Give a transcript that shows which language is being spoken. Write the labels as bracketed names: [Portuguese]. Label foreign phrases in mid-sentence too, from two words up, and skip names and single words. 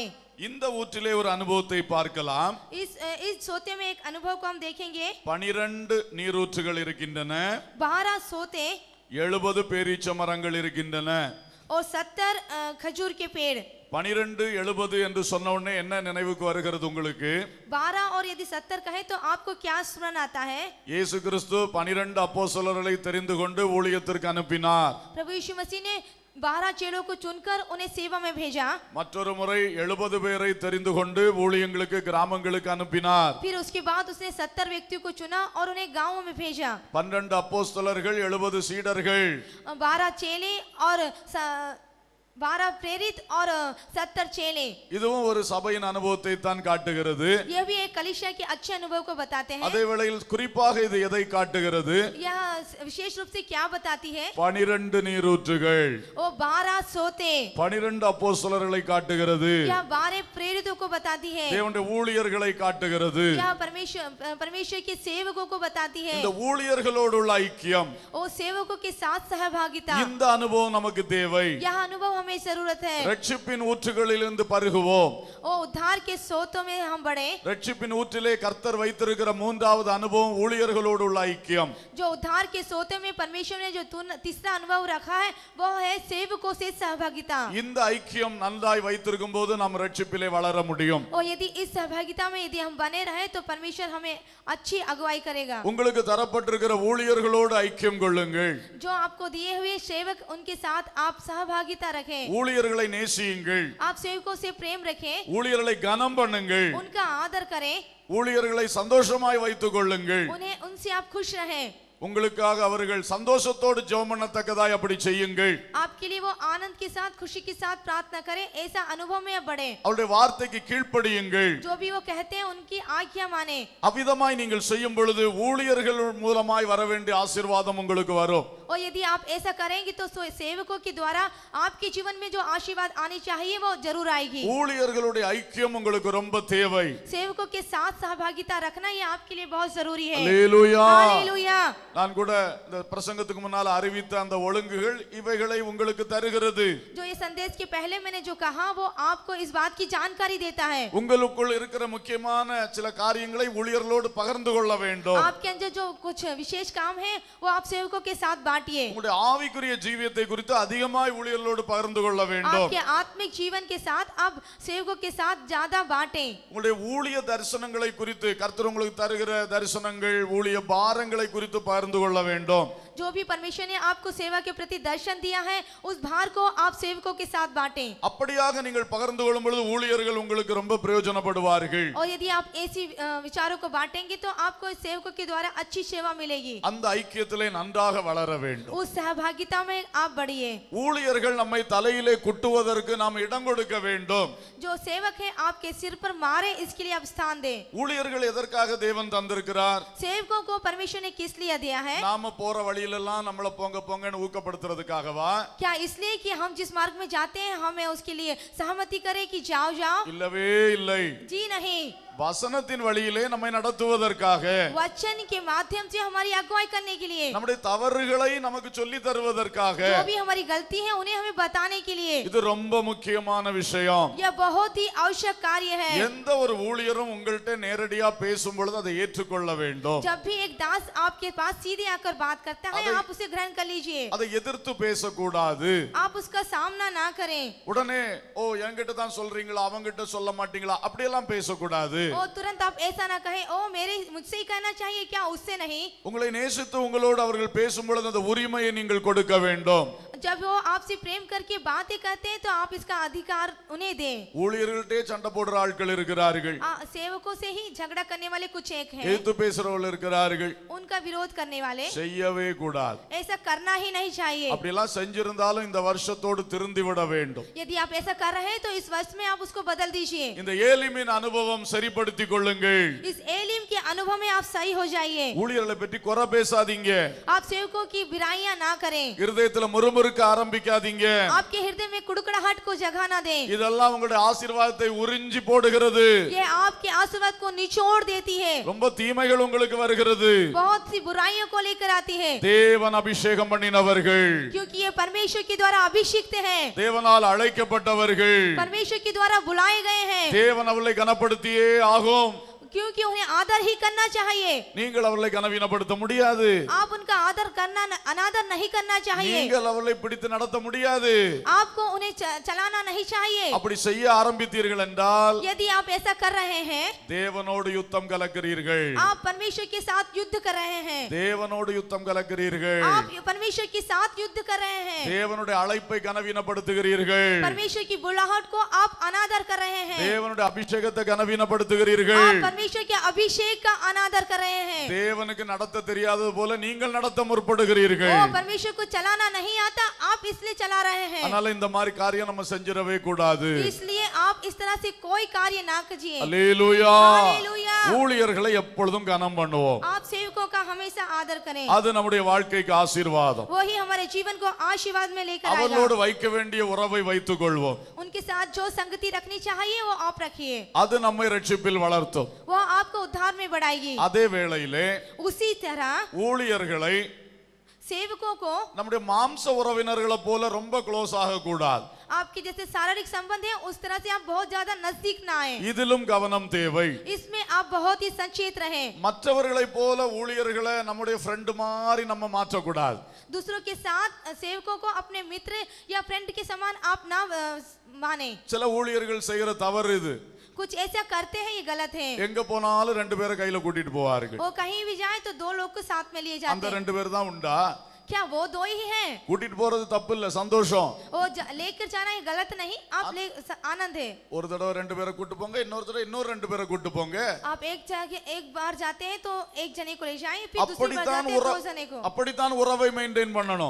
[Tamil] இந்த ஊற்றிலே ஒரு அனுபவத்தை பார்க்கலாம். [Hindi] इस सोते में एक अनुभव को हम देखेंगे। [Tamil] 12 நீரூற்றுகள் இருக்கின்றன. [Hindi] 12 सोते [Tamil] 70 பேரீச்ச மரங்கள் இருக்கின்றன. [Hindi] और 70 खजूर के पेड़। [Tamil] 12 70 என்று சொன்ன உடனே என்ன நினைவுக்கு வருகிறது உங்களுக்கு? [Hindi] 12 और यदि 70 कहे तो आपको क्या स्मरण आता है? [Tamil] இயேசு கிறிஸ்து 12 அப்போஸ்தலர்களை தெரிந்து கொண்டு ஊழியத்திற்கு அனுப்பினார். [Hindi] प्रभु यीशु मसीह ने 12 चेलों को चुनकर उन्हें सेवा में भेजा। [Tamil] மற்றொரு முறை 70 பேரை தெரிந்து கொண்டு ஊழியங்களுக்கு கிராமங்களுக்கு அனுப்பினார். [Hindi] फिर उसके बाद उसने 70 व्यक्तियों को चुना और उन्हें गांवों में भेजा। [Tamil] 12 அப்போஸ்தலர்கள் 70 சீடர்கள். [Hindi] 12 चेले और 12 प्रेरित और 70 चेले। [Tamil] இதுவும் ஒரு சபையின் அனுபவத்தை தான் காட்டுகிறது. [Hindi] यह भी एक कलीसिया के अच्छे अनुभव को बताते हैं। [Tamil] அதே வேளையில் குறிப்பாக இது எதை காட்டுகிறது? [Hindi] यह विशेष रूप से क्या बताती है? [Tamil] 12 நீரூற்றுகள். [Hindi] वो 12 सोते। [Tamil] 12 அப்போஸ்தலர்களை காட்டுகிறது. [Hindi] यह 12 प्रेरितों को बताती है। [Tamil] தேவனுடைய ஊழியர்களை காட்டுகிறது. [Hindi] यह परमेश्वर के सेवकों को बताती है। [Tamil] இந்த ஊழியர்களோடு உள்ள ஐக்கியம், [Hindi] वो सेवकों के साथ सहभागिता, [Tamil] இந்த அனுபவம் நமக்கு தேவை. [Hindi] यह अनुभव हमें जरूरत है। [Tamil] ரட்சிப்பின் ஊற்றுகளிலிருந்து பருகுவோம். [Hindi] वो उद्धार के सोतों में हम बढ़े। [Tamil] ரட்சிப்பின் ஊற்றிலே கர்த்தர் வைத்திருக்கிற மூன்றாவது அனுபவம் ஊழியர்களோடு உள்ள ஐக்கியம். [Hindi] जो उद्धार के सोते में परमेश्वर ने जो तीसरा अनुभव रखा है वो है सेवकों से सहभागिता। [Tamil] இந்த ஐக்கியம் நன்றாய் வைத்திருக்கும் போது நாம் ரட்சிப்பிலே வளர முடியும். [Hindi] और यदि इस सहभागिता में यदि हम बने रहे तो परमेश्वर हमें अच्छी अगुवाई करेगा। [Tamil] உங்களுக்கு தரப்பட்டிருக்கிற ஊழியர்களோடு ஐக்கியம் கொள்ளுங்கள். [Hindi] जो आपको दिए हुए सेवक उनके साथ आप सहभागिता रखें। [Tamil] ஊழியர்களை நேசியுங்கள். [Hindi] आप सेवकों से प्रेम रखें। [Tamil] ஊழியர்களை கனம் பண்ணுங்கள். [Hindi] उनका आदर करें। [Tamil] ஊழியர்களை சந்தோஷமாய் வைத்துக் கொள்ளுங்கள். [Hindi] उनसे आप खुश रहें। [Tamil] உங்களுக்காக அவர்கள் சந்தோஷத்தோடு ஜெபம் பண்ணத்தக்கதாய் அப்படி செய்யுங்கள். [Hindi] आपके लिए वो आनंद के साथ खुशी के साथ प्रार्थना करें, ऐसा अनुभव में बढ़े। [Tamil] அவருடைய வார்த்தைக்கு கீழ்ப்படியுங்கள். [Hindi] जो भी वो कहते हैं उनकी आज्ञा माने। [Tamil] அவ்விதமாய் நீங்கள் செய்யும் பொழுது ஊழியர்கள் மூலமாய் வர வேண்டிய ஆசீர்வாதம் உங்களுக்கு வரும். [Hindi] और यदि आप ऐसा करेंगे तो सेवकों के द्वारा आपके जीवन में जो आशीर्वाद आनी चाहिए वो जरूर आएगी। [Tamil] ஊழியர்களுடைய ஐக்கியம் உங்களுக்கு ரொம்ப தேவை. [Hindi] सेवकों के साथ सहभागिता रखना ये आपके लिए बहुत जरूरी है। [Tamil] அல்லேலூயா. [Hindi] हालेलुया। [Tamil] நான் கூட இந்த பிரசங்கத்துக்கு முன்னால் அறிவித்த அந்த ஒழுங்குகள் இவைகளை உங்களுக்கு தருகிறது. [Hindi] जो ये संदेश के पहले मैंने जो कहा वो आपको इस बात की जानकारी देता है। [Tamil] உங்களுக்குள் இருக்கிற முக்கியமான சில காரியங்களை ஊழியர்களோடு பகிர்ந்து கொள்ள வேண்டும். [Hindi] आपके अंदर जो कुछ विशेष काम है वो आप सेवकों के साथ बांटिए। [Tamil] உங்களுடைய ஆவிக்குரிய ஜீவியத்தை குறித்து அதிகமாய் ஊழியர்களோடு பகிர்ந்து கொள்ள வேண்டும். [Hindi] आपके आत्मिक जीवन के साथ आप सेवकों के साथ ज्यादा बांटें। [Tamil] உங்களுடைய ஊழிய தரிசனங்களை குறித்து கர்த்தர் உங்களுக்கு தருகிற தரிசனங்கள் ஊழிய பாரங்களை குறித்து பகிர்ந்து கொள்ள வேண்டும். [Hindi] जो भी परमेश्वर ने आपको सेवा के प्रति दर्शन दिया है उस भार को आप सेवकों के साथ बांटें। [Tamil] அப்படியாக நீங்கள் பகிர்ந்து கொள்ளும் பொழுது ஊழியர்கள் உங்களுக்கு ரொம்ப பிரயோஜனப்படுவார்கள். [Hindi] और यदि आप ऐसी विचारों को बांटेंगे तो आपको इस सेवकों के द्वारा अच्छी सेवा मिलेगी। [Tamil] அந்த ஐக்கியத்திலே நன்றாக வளர வேண்டும். [Hindi] उस सहभागिता में आप बढ़िए। [Tamil] ஊழியர்கள் நம்மை தலையிலே குட்டுவதற்கு நாம் இடம் கொடுக்க வேண்டும். [Hindi] जो सेवक है आपके सिर पर मारे इसके लिए आप स्थान दें। [Tamil] ஊழியர்கள் எதற்காக தேவன் தந்திருக்கிறார்? [Hindi] सेवकों को परमेश्वर ने किस लिए दिया है? [Tamil] நாம போற வழியிலெல்லாம் நம்மள போங்க போங்கன்னு ஊக்கப்படுத்துறதுக்காகவா? [Hindi] क्या इसलिए कि हम जिस मार्ग में जाते हैं हमें उसके लिए सहमति करें कि जाओ जाओ? [Tamil] இல்லவே இல்லை. [Hindi] जी नहीं, [Tamil] வசனத்தின் வழியிலே நம்மை நடத்துவதற்காக, [Hindi] वचन के माध्यम से हमारी अगुवाई करने के लिए, [Tamil] நம்முடைய தவறுகளை நமக்கு சொல்லி தருவதற்காக. [Hindi] जो भी हमारी गलती है उन्हें हमें बताने के लिए। [Tamil] இது ரொம்ப முக்கியமான விஷயம். [Hindi] यह बहुत ही आवश्यक कार्य है। [Tamil] எந்த ஒரு ஊழியரும் உங்கள்கிட்ட நேரடியா பேசும் பொழுது அதை ஏற்றுக்கொள்ள வேண்டும். [Hindi] जब भी एक दास आपके पास सीधे आकर बात करता है आप उसे ग्रहण कर लीजिए। [Tamil] அதை எதிர்த்து பேசக்கூடாது. [Hindi] आप उसका सामना ना करें। [Tamil] உடனே ஓ என்கிட்ட தான் சொல்றீங்களா அவங்கிட்ட சொல்ல மாட்டீங்களா அப்படியெல்லாம் பேசக்கூடாது. [Hindi] ओ तुरंत आप ऐसा ना कहें, ओ मुझसे ही कहना चाहिए क्या, उससे नहीं। [Tamil] உங்களை நேசித்து உங்களோடு அவர்கள் பேசும் பொழுது அந்த உரிமையை நீங்கள் கொடுக்க வேண்டும். [Hindi] जब वो आपसे प्रेम करके बातें करते हैं तो आप इसका अधिकार उन्हें दें। [Tamil] ஊழியர்கள்ட்டே சண்டை போடுற ஆட்கள் இருக்கிறார்கள். [Hindi] सेवकों से ही झगड़ा करने वाले कुछ एक हैं। [Tamil] எதிர்த்து பேசுறவர்கள் இருக்கிறார்கள். [Hindi] उनका विरोध करने वाले। [Tamil] செய்யவே கூடாது. [Hindi] ऐसा करना ही नहीं चाहिए। [Tamil] அப்படி எல்லாம் செஞ்சிருந்தாலும் இந்த வருஷத்தோடு திருந்தி விட வேண்டும். [Hindi] यदि आप ऐसा कर रहे हैं तो इस वर्ष में आप उसको बदल दीजिए। [Tamil] இந்த ஏலிமின் அனுபவம் சரிப்படுத்திக் கொள்ளுங்கள். [Hindi] इस एलिम के अनुभव में आप सही हो जाइए। [Tamil] ஊழியர்களை பற்றி குறை பேசாதீங்க. [Hindi] आप सेवकों की बुराइयां ना करें। [Tamil] இருதயத்துல முறுமுறுக்க ஆரம்பிக்காதீங்க. [Hindi] आपके हृदय में कुड़कुड़ाहट को जगह ना दें। [Tamil] இதெல்லாம் உங்களுடைய ஆசீர்வாதத்தை உறிஞ்சி போடுகிறது. [Hindi] ये आपके आशीर्वाद को निचोड़ देती है। [Tamil] ரொம்ப தீமைகள் உங்களுக்கு வருகிறது. [Hindi] बहुत सी बुराइयों को लेकर आती है। [Tamil] தேவன் அபிஷேகம் பண்ணினவர்கள், [Hindi] क्योंकि ये परमेश्वर के द्वारा अभिषिक्त हैं। [Tamil] தேவனால் அழைக்கப்பட்டவர்கள், [Hindi] परमेश्वर के द्वारा बुलाए गए हैं। [Tamil] தேவன் அவர்களை கனப்படுத்தியே ஆகும். [Hindi] क्योंकि उन्हें आदर ही करना चाहिए। [Tamil] நீங்கள் அவர்களை கனவீனப்படுத்த முடியாது. [Hindi] आप उनका आदर करना अनादर नहीं करना चाहिए। [Tamil] நீங்கள் அவர்களை பிடித்து நடத்த முடியாது. [Hindi] आपको उन्हें चलाना नहीं चाहिए। [Tamil] அப்படி செய்ய ஆரம்பித்தீர்கள் என்றால் [Hindi] यदि आप ऐसा कर रहे हैं [Tamil] தேவனோடு யுத்தம் கலக்கிறீர்கள். [Hindi] आप परमेश्वर के साथ युद्ध कर रहे हैं। [Tamil] தேவனோடு யுத்தம் கலக்கிறீர்கள். [Hindi] आप परमेश्वर के साथ युद्ध कर रहे हैं। [Tamil] தேவனுடைய அழைப்பை கனவீனப்படுத்துகிறீர்கள். [Hindi] परमेश्वर की बुलाहट को आप अनादर कर रहे हैं। [Tamil] தேவனுடைய அபிஷேகத்தை கனவீனப்படுத்துகிறீர்கள். [Hindi] आप परमेश्वर के अभिषेक का अनादर कर रहे हैं। [Tamil] தேவனுக்கு நடத்த தெரியாதது போல நீங்கள் நடத்த முற்படுகிறீர்கள். [Hindi] वो परमेश्वर को चलाना नहीं आता, आप इसलिए चला रहे हैं। [Tamil] அதனால இந்த மாதிரி காரியம் நம்ம செஞ்சிடவே கூடாது. [Hindi] इसलिए आप इस तरह से कोई कार्य ना कीजिए। [Tamil] அல்லேலூயா. [Hindi] हालेलूया। [Tamil] ஊழியர்களை எப்பொழுதும் கனம் பண்ணுவோம். [Hindi] आप सेवकों का हमेशा आदर करें। [Tamil] அது நம்முடைய வாழ்க்கைக்கு ஆசீர்வாதம். [Hindi] वही हमारे जीवन को आशीर्वाद में लेकर आएगा। [Tamil] அவர்களோடு வைக்க வேண்டிய உறவை வைத்துக் கொள்வோம். [Hindi] उनके साथ जो संगति रखनी चाहिए वो आप रखिए। [Tamil] அது நம்மை ரட்சிப்பில் வளர்த்தும். [Hindi] वो आपको उद्धार में बढ़ाएगी। [Tamil] அதே வேளையிலே [Hindi] उसी तरह [Tamil] ஊழியர்களை [Hindi] सेवकों को [Tamil] நம்முடைய மாம்ச உறவினர்களை போல ரொம்ப க்ளோஸ் ஆக கூடாது. [Hindi] आपके जैसे शारीरिक संबंध है उस तरह से आप बहुत ज्यादा नजदीक ना आए। [Tamil] இதிலும் கவனம் தேவை. [Hindi] इसमें आप बहुत ही सचेत रहें। [Tamil] மற்றவர்களை போல ஊழியர்களை நம்முடைய ஃப்ரெண்ட் மாதிரி நம்ம மாற்றக்கூடாது. [Hindi] दूसरों के साथ सेवकों को अपने मित्र या फ्रेंड के समान आप ना माने। [Tamil] சில ஊழியர்கள் செய்யற தவறு இது. [Hindi] कुछ ऐसा करते हैं ये गलत है। [Tamil] எங்க போனாலும் ரெண்டு பேரை கையில கூட்டிட்டு போவார்கள். [Hindi] वो कहीं भी जाए तो दो लोग को साथ में लिए जाते [Tamil] அந்த [Hindi] हैं। [Tamil] ரெண்டு பேர் தான் உண்டா? [Hindi] क्या वो दो ही हैं? [Tamil] கூட்டிட்டு போறது தப்பு இல்ல, சந்தோஷம். [Hindi] वो लेकर जाना ये गलत नहीं, आप ले आनंद है। [Tamil] ஒரு தடவை ரெண்டு பேரை கூட்டு போங்க, இன்னொரு தடவை இன்னொரு ரெண்டு பேரை கூட்டு போங்க. [Hindi] आप एक जगह एक बार जाते हैं तो एक जने को ले जाएं, फिर दूसरी बार जाते हैं दो जने को। [Tamil] அப்படித்தான் உறவை மெயின்டைன் பண்ணணும்.